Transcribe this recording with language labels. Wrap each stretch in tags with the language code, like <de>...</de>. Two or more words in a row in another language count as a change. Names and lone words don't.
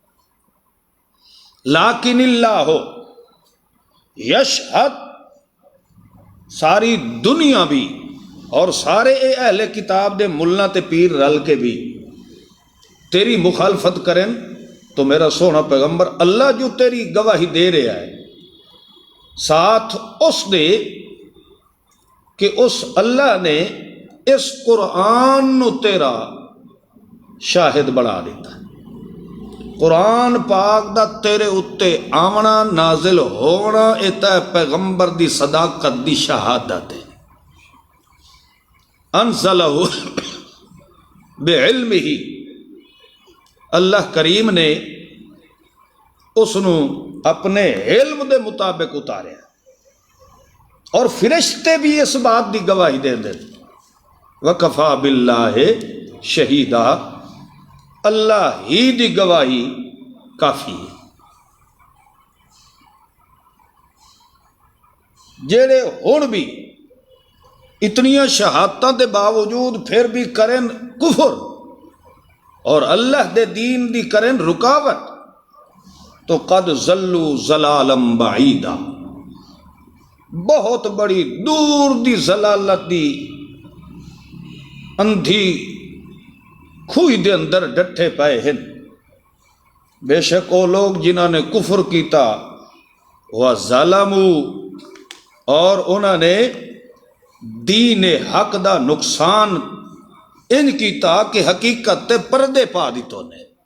<pa>لیکن</pa> <ar>اللہ یشہد،</ar> <pa>ساری دنیا بھی اور سارے اے اہل کتاب دے ملنا تے پیر رل کے بھی تیری مخالفت کریں تو میرا سونا پیغمبر اللہ جو تیری گواہی دے رہا ہے ساتھ اس دے کہ اس اللہ نے اس قرآن نو تیرا شاہد بنا دیتا ہے. قرآن پاک دا تیرے اتے آونا نازل ہونا اتا پیغمبر دی صداقت دی شہادت ہے.</pa> <ar>انزلہ بعلمہ،</ar> <pa>اللہ کریم نے اس نو اپنے علم دے مطابق اتاریا. اور فرشتے بھی اس بات دی گواہی دے دیں</pa> <ar>وکفا باللہ شہیدا،</ar> <pa>اللہ ہی دی گواہی کافی ہے۔ جڑے ہن بھی اتنیاں شہادتاں دے باوجود پھر بھی کریں کفر اور اللہ دے دین دی کریں رکاوٹ، تو</pa> <ar>قد ضلوا ضلالا بعیدا،</ar> <pa>بہت بڑی دور دی ضلالت دی اندھی کھوئی دے اندر ڈٹھے پائے ہیں۔ بے شک وہ لوگ جنہوں نے کفر کیتا وَظَلَمُوا، اور انہوں نے دین حق دا نقصان ان کیتا کہ حقیقت تے پردے پا دیتوں نے،</pa>